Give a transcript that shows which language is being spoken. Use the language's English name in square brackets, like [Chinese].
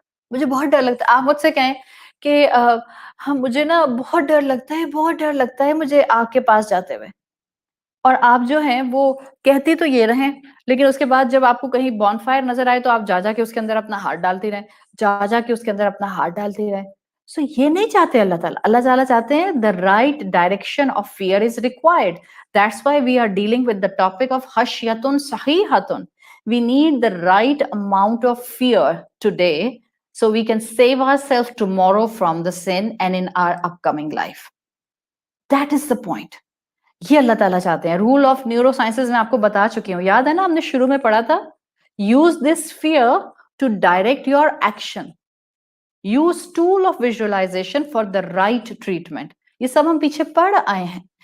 [Urdu] مجھے بہت ڈر لگتا ہے۔ آپ مجھ سے کہیں کہ ہاں مجھے نا بہت ڈر لگتا ہے، بہت ڈر لگتا ہے مجھے آگ کے پاس جاتے ہوئے، اور آپ جو ہیں وہ کہتے تو یہ رہیں، لیکن اس کے بعد جب آپ کو کہیں بون فائر نظر آئے تو آپ جا کے اس کے اندر اپنا ہاتھ ڈالتی رہیں، جا کے اس کے اندر اپنا ہاتھ ڈالتی رہیں۔ سو یہ نہیں چاہتے اللہ تعالیٰ۔ اللہ تعالیٰ چاہتے ہیں [English] the right direction of fear is required. That's why we are dealing with the topic of خشیۃ صحیحۃ. We need the right amount of fear today so we can save ourselves tomorrow from the sin and in our upcoming life. That is the point. [Urdu] یہ اللہ تعالیٰ چاہتے ہیں۔ Role of neuro sciences میں آپ کو بتا چکی ہوں، یاد ہے نا، ہم نے شروع میں پڑھا تھا، [English] Use this fear to direct your action, use tool of visualization for the right treatment. [Urdu] یہ سب ہم پیچھے پڑھ آئے ہیں،